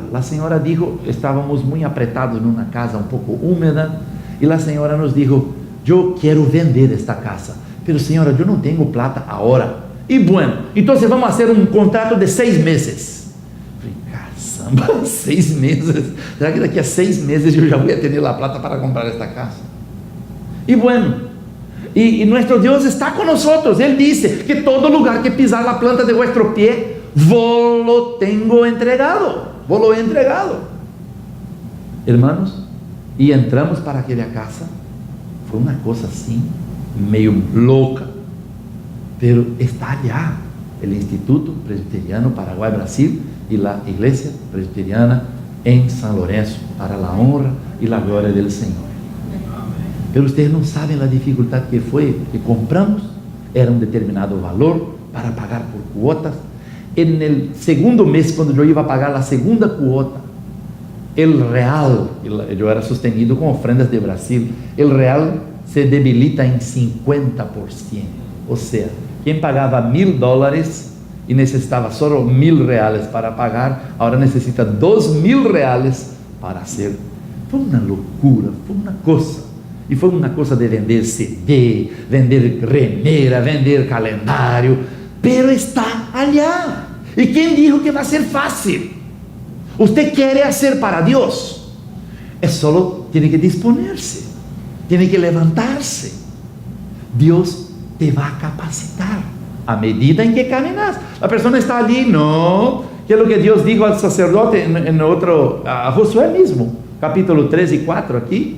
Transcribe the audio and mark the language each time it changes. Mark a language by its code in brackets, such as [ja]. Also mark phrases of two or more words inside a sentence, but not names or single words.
[pt] A senhora disse, estávamos muito apretados numa casa um pouco úmida, e a senhora nos disse, eu quero vender esta casa, [es] pero senhora, [pt] eu não tenho plata agora. E bueno, então vamos fazer um contrato de 6 meses. Falei, caramba, 6 meses? Será que daqui a 6 meses eu já vou ter a plata para comprar esta casa? E bueno, e nosso Deus está com nós. Ele disse que todo lugar que pisar a [es] planta de vuestro pie, vos lo tengo entregado, vos lo he entregado. Hermanos, [pt] e entramos para aquela casa. Foi uma coisa assim, meio louca, [es] pero está allá [pt] o Instituto Presbiteriano Paraguai Brasil e a Igreja Presbiteriana em São Lourenço, para a honra e a glória do Senhor. [es] Pero ustedes [pt] não sabem a dificuldade que foi, que compramos, era um determinado valor para pagar por cuotas. No segundo mês, quando eu ia pagar a segunda cuota, o real, eu era sustenido com ofrendas de Brasil, o real se debilita em 50%. Ou seja, quem pagava $1.000 e necessitava só R$1.000 para pagar, agora necessita R$2.000 para ser. Foi uma loucura, foi uma coisa. E foi uma coisa de vender CD, vender remera, vender calendário, pero está allá. E quem dijo que vai ser fácil? Usted quer fazer para Deus, [es] Es solo, tiene que disponerse, tiene que levantarse. Dios te va a capacitar a medida en que caminas. La persona está allí, no, que es lo que Dios dijo al sacerdote en otro, a Josué mismo, capítulo 3 y 4 aquí.